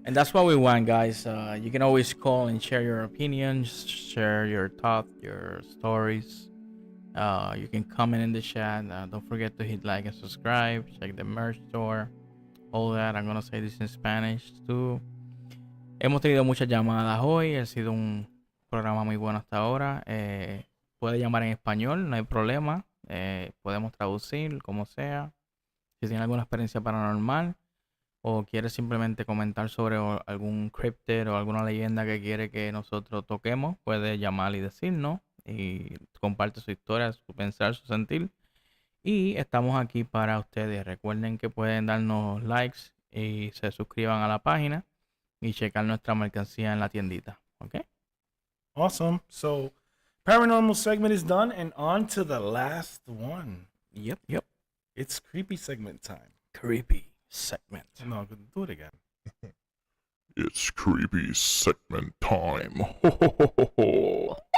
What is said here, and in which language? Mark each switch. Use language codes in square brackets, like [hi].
[en] And that's what we want, guys. You can always call and share your opinions, share your thoughts, your stories. You can comment in the chat. Don't forget to hit like and subscribe. Check the merch store. All that. I'm gonna say this in Spanish too. [es] Hemos tenido muchas llamadas hoy. Ha sido un programa muy bueno hasta ahora. Puede llamar en español, no hay problema. Podemos traducir como sea. Si tiene alguna experiencia paranormal o quiere simplemente comentar sobre algún cryptid o alguna leyenda que quiere que nosotros toquemos, puede llamar y decirnos y comparte su historia, su pensar, su sentir. Y estamos aquí para ustedes. Recuerden que pueden darnos likes y se suscriban a la página y checar nuestra mercancía en la tiendita. ¿Ok? [en] Awesome. So paranormal segment is done, and on to the last one. Yep. It's creepy segment time. Creepy segment. No, do it again. It's creepy segment time. Ho, ho, ho, ho, ho.